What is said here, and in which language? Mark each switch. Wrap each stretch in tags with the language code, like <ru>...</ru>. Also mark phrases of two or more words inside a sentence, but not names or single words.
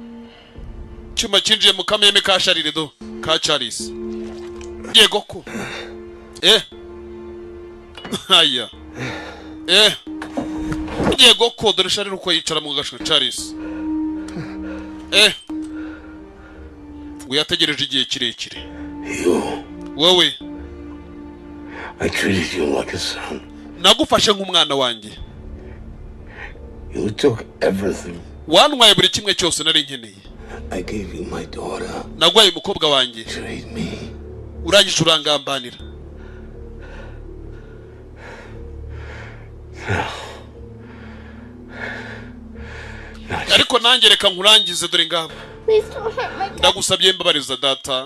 <rw>Abantu bagira cyuma kinjiye mu kameme ka Charles do ka Charles yego ko haya yego ko dore Charles uko yicara mu gasho Charles uyategereje igihe kirekire wowe</rw> <en>I treated you like a son.</en> <rw>Nagufashe nk'umwana wanjye.</rw> <en>You took everything.</en> <rw>Wantwaye buri kimwe cyose nari nkeneye.</rw> <en>I gave you my daughter.</en> <rw>Nagwaye umukobwa wanjye.</rw> <en>Trade me.</en> <rw>Urangije urangambanira. Ariko nanjye reka nkurangize dore ngabo. Ndagusabye mbabariza data.</rw>